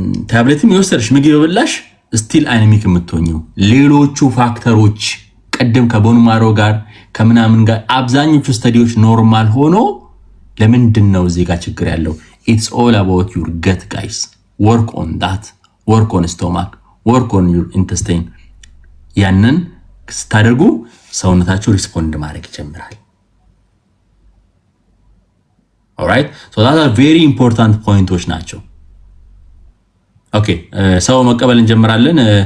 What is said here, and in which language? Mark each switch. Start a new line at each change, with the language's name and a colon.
Amharic: ታብሌትም እየወሰድሽ ምግብ ይበላሽ ስቲል አኒሚክ የምትሆኚው ሌሎቹ ፋክተሮች ቀደም ከቦን ማሮ ጋር ከምናምን ጋር አብዛኞቹ ስተዲዎች ኖርማል ሆኖ ለምንድን ነው እዚህ ጋር ችግር ያለው?
English: it's all about your gut guys. work on that, work on stomach, work on your intestine.
Amharic: ያንን ስታደርጉ ሰውነታችሁ ሪስፖንድ ማድረግ ይጀምራል።
English: alright, so that are very important points
Amharic: ናቸው። ኦኬ ሰው መቀበል እንጀምራለን።